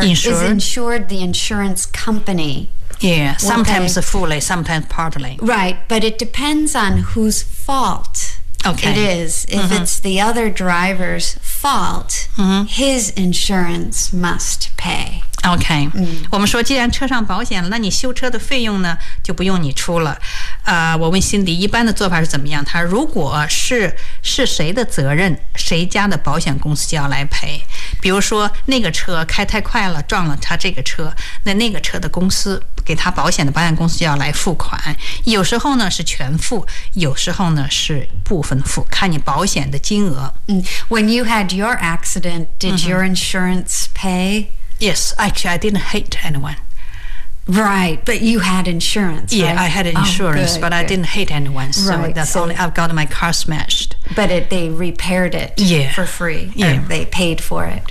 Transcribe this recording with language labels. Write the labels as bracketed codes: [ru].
[en] insured? is insured The insurance company Yeah, sometimes fully Sometimes partly Right, but it depends on whose fault Okay. It is. If、it's the other driver's fault,、his insurance must pay. [zh] Okay.、我们说既然车上保险了那你修车的费用呢就不用你出了。我问辛迪一般的做法是怎么样他如果 是谁的责任谁家的保险公司就要来赔。比如说那个车开太快了撞了他这个车那个车的公司给他保险的保险公司就要来付款有时候呢是全付有时候呢是部分付看你保险的金额、 [en] When you had your accident did、your insurance pay? Yes, actually I didn't hit anyone Right, but you had insurance, right? Yeah, I had insurance, but I didn't hit anyone, so right, that's so only I've got my car smashed. But they repaired it、for free, they paid for it.